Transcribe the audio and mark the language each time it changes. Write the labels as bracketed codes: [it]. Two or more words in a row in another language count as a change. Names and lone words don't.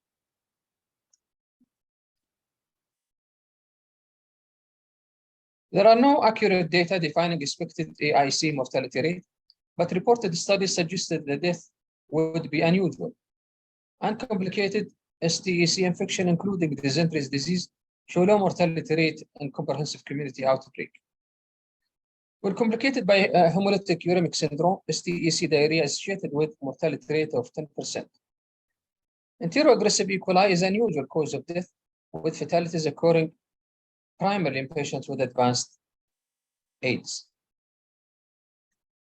[en] There are no accurate data defining expected AIC mortality rate, but reported studies suggested the death would be unusual. Uncomplicated STEC infection, including dysentery disease, show low mortality rate in comprehensive community outbreak. When complicated by hemolytic uremic syndrome, STEC diarrhea is associated with mortality rate of 10%. Enteroaggressive E. coli is an unusual cause of death, with fatalities occurring primarily in patients with advanced AIDS.